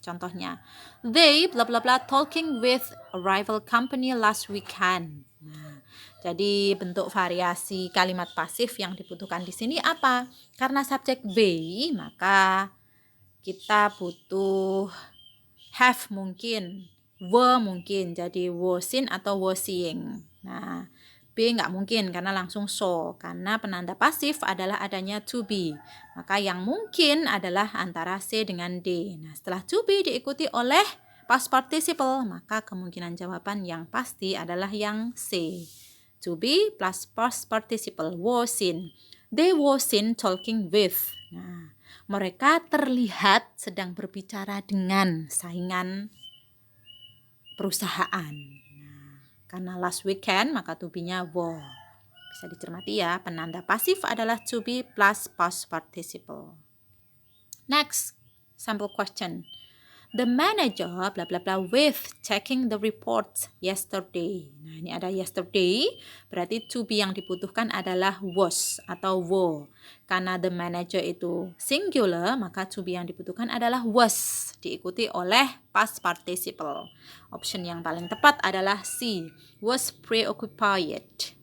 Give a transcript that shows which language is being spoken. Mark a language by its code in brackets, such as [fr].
[en] Contohnya, they bla bla bla talking with a rival company last weekend. [id] Nah, jadi bentuk variasi kalimat pasif yang dibutuhkan di sini apa? Karena subjek they, maka kita butuh have mungkin, were mungkin, jadi were seen atau were seeing. Nah, B nggak mungkin karena langsung so, karena penanda pasif adalah adanya to be. Maka yang mungkin adalah antara C dengan D. Nah, setelah to be diikuti oleh past participle, maka kemungkinan jawaban yang pasti adalah yang C. [en] To be plus past participle, were seen. They were seen talking with. [id] Nah, mereka terlihat sedang berbicara dengan saingan perusahaan. Nah, karena last weekend maka to be-nya were. Bisa dicermati ya, penanda pasif adalah to be plus past participle. [en] Next, sample question. The manager bla bla bla with checking the reports yesterday. [id] Nah, ini ada yesterday, berarti to be yang dibutuhkan adalah was atau were. Karena the manager itu singular, maka to be yang dibutuhkan adalah was, diikuti oleh past participle. Option yang paling tepat adalah C, was preoccupied.